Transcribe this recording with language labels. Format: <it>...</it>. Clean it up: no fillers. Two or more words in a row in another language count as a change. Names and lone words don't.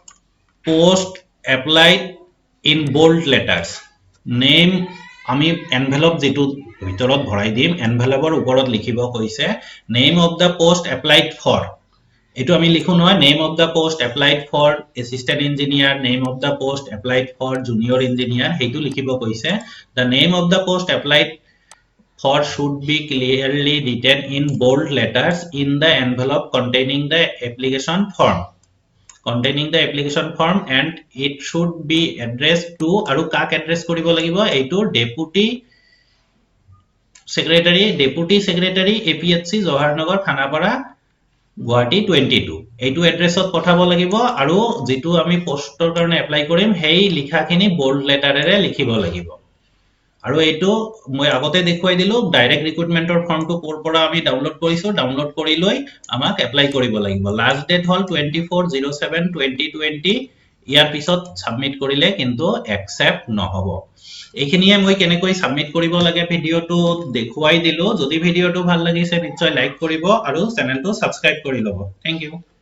<en>post applied in bold letters name</en> <as>আমি এনভেলপ যেটো ভিতৰত ভৰাই দিম এনভেলপৰ ওপৰত লিখিব কৈছে</as> <en>name of the post applied for</en> <as>এটো আমি লিখো নহয়</as> <en>name of the post applied for assistant engineer name of the post applied for junior engineer</en> <as>হেতু লিখিব কৈছে</as> <en>the name of the post applied for should be clearly written in bold letters in the envelope containing the application form and it should be addressed to</en> <as>আৰু কাক address কৰিব লাগিব এইটো deputy secretary APHC Jawaharnagar Khanapara Guwahati 22 এইটো এড্ৰেছত পঠাব লাগিব আৰু যেটো আমি পোষ্টৰ কাৰণে এপ্লাই কৰিম সেই লিখাখিনি</as> <en>bold letterere</en> <as>লিখিব লাগিব আৰু এইটো মই আগতে দেখুৱাই দিলো</as> <en>direct recruitmentor</en> <as>ফৰ্মটো কোৰ পৰা আমি ডাউনলোড কৰিছো ডাউনলোড কৰি লৈ আমাক এপ্লাই কৰিব লাগিব</as> <en>last date</en> <as>হল 24/07/2020 ইয়াৰ পিছত সাবমিট কৰিলে কিন্তু একচেপ্ট নহব এইখিনিয়ে মই কেনেকৈ সাবমিট কৰিব লাগে ভিডিওটো দেখুৱাই দিলো যদি ভিডিওটো ভাল লাগিছে নিশ্চয় লাইক কৰিব আৰু চেনেলটো সাবস্ক্ৰাইব কৰি লব</as> <en>thank you</en>